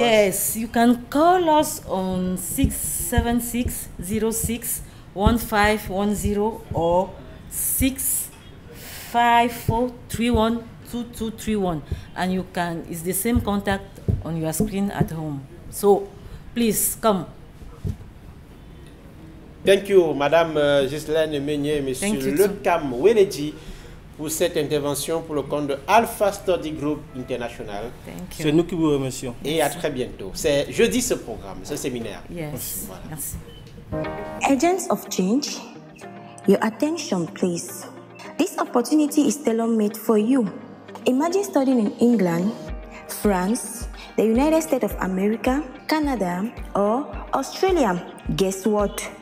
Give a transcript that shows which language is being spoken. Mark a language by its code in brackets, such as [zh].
[en] Yes, you can call us on 676-06-1510 or 654312231, and you can, it's the same contact on your screen at home. So, please come. Thank you, [fr] madame Ghislaine Meunier et monsieur Le Kamoueledji, pour cette intervention pour le compte de Alpha Study Group International. C'est nous qui vous remercions. Et à très bientôt. C'est jeudi ce programme, ce séminaire. [en] Yes. [fr] Voilà. Merci. [en] Agents of change, your attention please. This opportunity is tailor-made for you. Imagine studying in England, France, the United States of America, Canada, or Australia. Guess what?